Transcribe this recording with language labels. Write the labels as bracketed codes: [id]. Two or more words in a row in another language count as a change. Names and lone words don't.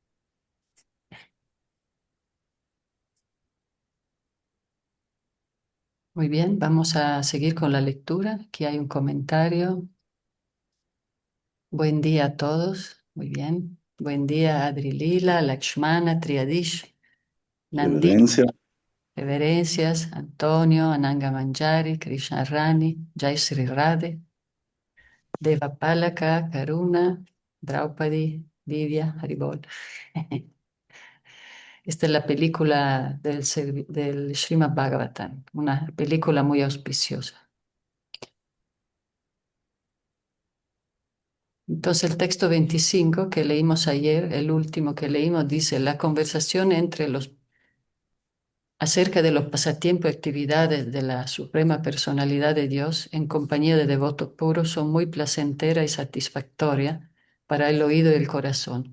[es] Muy bien, vamos a seguir con la lectura. Aquí hay un comentario. Buen día a todos. Muy bien. Buen día, Adri Lila, Lakshmana, Triadish, Nandini. Reverencia. Reverencias, Antonio, Ananga Manjari, Krishna Rani, Jai Sri Radhe, Deva Palaka, Karuna, Draupadi, Divya, Haribol. Esta es la película del Srimad Bhagavatam, una película muy auspiciosa. Entonces el texto 25 que leímos ayer, el último que leímos, dice, la conversación entre los acerca de los pasatiempos y actividades de la Suprema Personalidad de Dios en compañía de devotos puros son muy placentera y satisfactoria para el oído y el corazón.